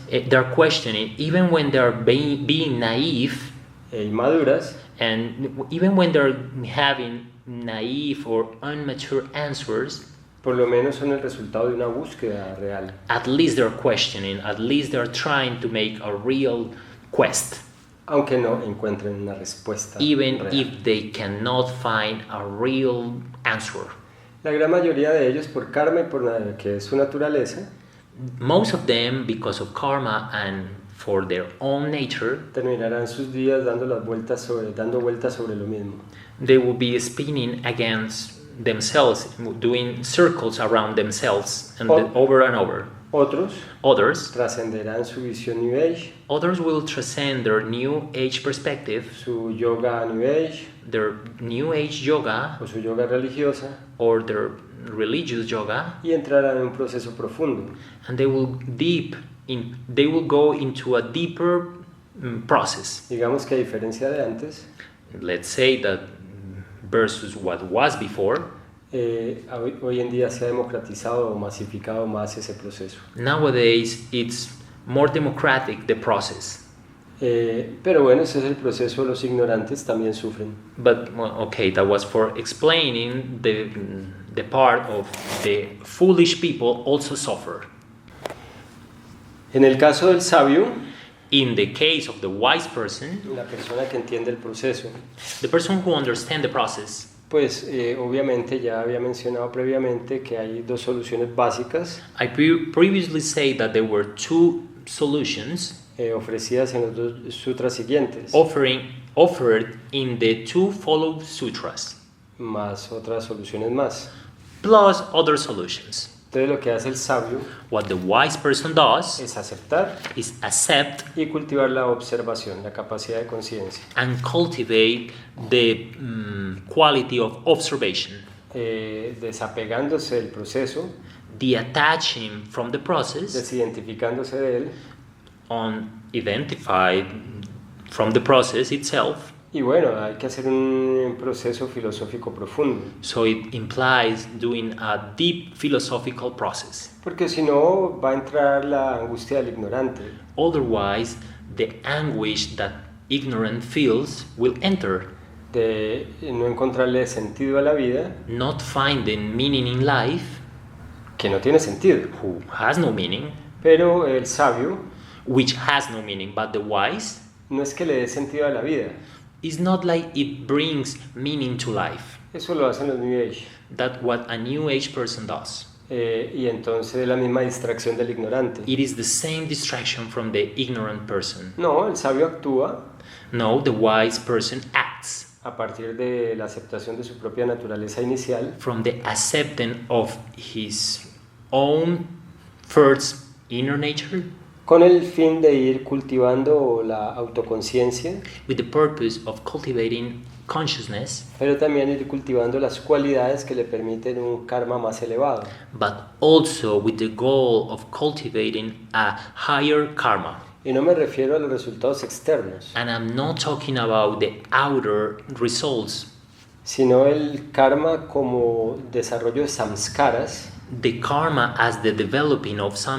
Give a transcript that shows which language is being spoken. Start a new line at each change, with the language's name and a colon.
English: They're questioning, even when they're being naive
Spanish: e inmaduras,
English: And even when they're having naive or immature answers,
Spanish: por lo menos son el resultado de una búsqueda real.
English: at least they're questioning, at least they're trying to make a real quest,
Spanish: Aunque no encuentren una respuesta
English: even
Spanish: real.
English: if they cannot find a real answer.
Spanish: La gran mayoría de ellos por karma y por que es su naturaleza,
English: Most of them, because of karma and for their own nature,
Spanish: terminarán sus días dando vueltas sobre lo mismo.
English: they will be spinning against themselves, doing circles around themselves and over and over.
Spanish: Otros
English: Others
Spanish: trascenderán su visión New Age,
English: will transcend their New Age perspective,
Spanish: su yoga New Age
English: their New Age yoga
Spanish: o su yoga religiosa
English: or their religious yoga,
Spanish: y entrarán en un proceso profundo.
English: and they will go into a deeper process.
Spanish: Digamos que a diferencia de antes,
English: Let's say that versus what was before,
Spanish: hoy en día se ha democratizado o masificado más ese proceso.
English: nowadays it's more democratic, the process.
Spanish: Pero bueno, ese es el proceso, los ignorantes también sufren.
English: But well, okay, that was for explaining the part of the foolish people also suffer.
Spanish: En el caso del sabio,
English: In the case of the wise person,
Spanish: la persona que entiende el proceso,
English: the person who understands the process,
Spanish: pues obviamente ya había mencionado previamente que hay dos soluciones básicas
English: I previously said that there were two solutions
Spanish: ofrecidas en los dos sutras siguientes,
English: offered in the two follow sutras,
Spanish: más otras soluciones más.
English: plus other solutions.
Spanish: Entonces lo que hace el sabio
English: What the wise person does
Spanish: es aceptar
English: is accept
Spanish: y cultivar la observación, la capacidad de conciencia,
English: and cultivate the quality of observation,
Spanish: desapegándose del proceso,
English: detaching from the process,
Spanish: desidentificándose de él.
English: unidentified from the process itself.
Spanish: Y bueno, hay que hacer un proceso filosófico profundo,
English: So it implies doing a deep philosophical process.
Spanish: porque si no va a entrar la angustia del ignorante.
English: Otherwise, the anguish that ignorant feels will enter,
Spanish: De no encontrarle sentido a la vida,
English: not finding meaning in life,
Spanish: que no tiene sentido.
English: who has no meaning,
Spanish: Pero el sabio
English: which has no meaning, but the wise
Spanish: no es que le dé sentido a la vida,
English: is not like it brings meaning to life.
Spanish: eso lo hacen los New Age.
English: That's what a new age person does.
Spanish: Y entonces la misma distracción del ignorante.
English: It is the same distraction from the ignorant person.
Spanish: No, el sabio actúa
English: No, the wise person acts
Spanish: a partir de la aceptación de su propia naturaleza inicial
English: from the acceptance of his own first inner nature,
Spanish: con el fin de ir cultivando la autoconciencia,
English: with the purpose of cultivating consciousness,
Spanish: pero también ir cultivando las cualidades que le permiten un karma más elevado.
English: but also with the goal of cultivating a higher karma.
Spanish: Y no me refiero a los resultados externos,
English: And I'm not talking about the outer results,
Spanish: sino el karma como desarrollo de samskaras
English: the karma as the developing of